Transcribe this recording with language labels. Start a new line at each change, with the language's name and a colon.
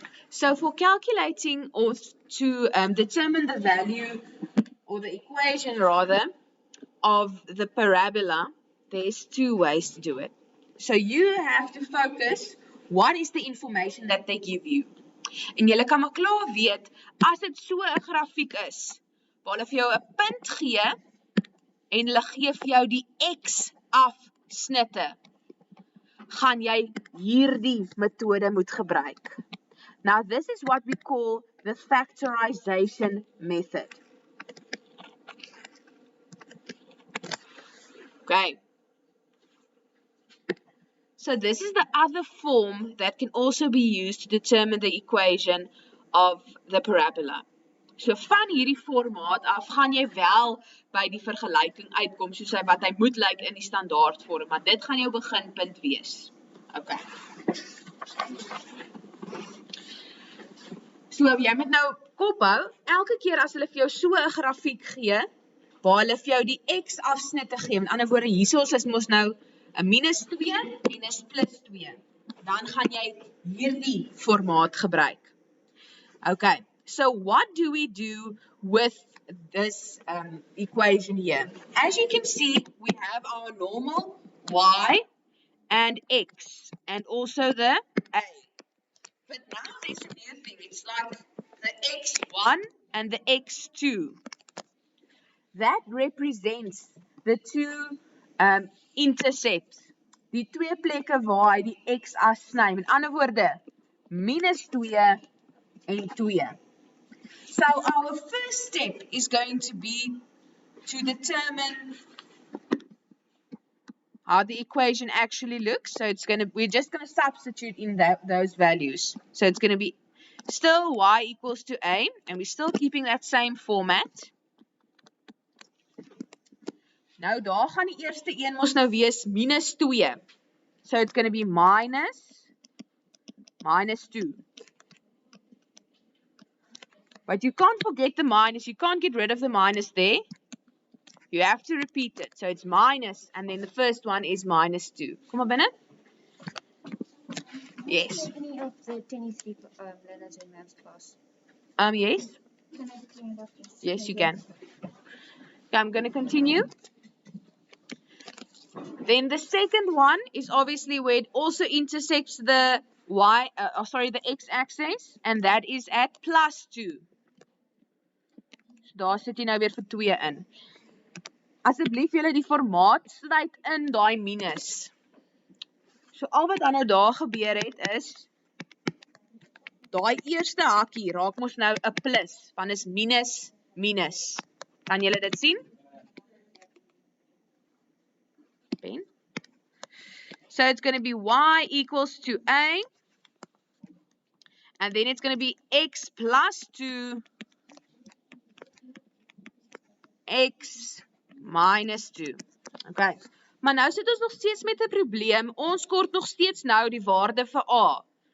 English: So for calculating or to determine the value or the equation rather of the parabola, there's two ways to do it. So you have to focus what is the information that they give you.
Afrikaans: En julle kan maar klaar weet as dit so 'n grafiek is waar hulle vir jou 'n punt gee en hulle gee vir jou die x afsnitte, gaan jy hierdie metode moet gebruik.
English: Now this is what we call the factorization method. Okay. So this is the other form that can also be used to determine the equation of the parabola.
Afrikaans: So van hierdie formaat af gaan jy wel by die vergelyking uitkom soos wat hy moet lyk in die standaard vorm, maar dit gaan jou beginpunt wees. Okay. So jy moet nou kophou, elke keer as hulle vir jou so 'n grafiek gee, waar hulle vir jou die x afsnitte gee, met ander woorde hierso is mos nou 'n -2 en 'n +2. Dan gaan jy hierdie formaat gebruik.
English: Okay, so what do we do with this equation here? As you can see, we have our normal y and x, and also the a. But now there's a new thing. It's like the x1 and the x2. That represents the two intercepts.
Afrikaans: Die twee plekke waar hy die x-as sny. Met ander woorde, -2 en 2.
English: So our first step is going to be to determine how the equation actually looks. So we're just going to substitute in those values. So it's going to be still y equals to a, and we're still keeping that same format.
Afrikaans: Nou daar gaan die eerste een mos nou wees -2.
English: So it's going to be -2. But you can't forget the minus. You can't get rid of the minus there. You have to repeat it. So it's minus, and then the first one is -2.
Afrikaans: Kom maar binne.
English: Yes. Can I of the 23 letters in maths class? Yes. Can I clean it up, please? Yes, you can. Okay, I'm going to continue. Then the second one is obviously where it also intersects the the x-axis, and that is at +2.
Afrikaans: So daar sit jy nou weer vir 2 in. Asseblief julle die formaat sluit in daai minus. So al wat dan nou daar gebeur het is, daai eerste hakkie raak mos nou 'n plus, want is minus, minus. Kan julle dit sien? Ben?
English: So it's going to be y equals to a, and then it's going to be x plus 2, x minus 2. Okay.
Afrikaans: Maar nou sit ons nog steeds met 'n probleem. Ons kort nog steeds nou die waarde vir a.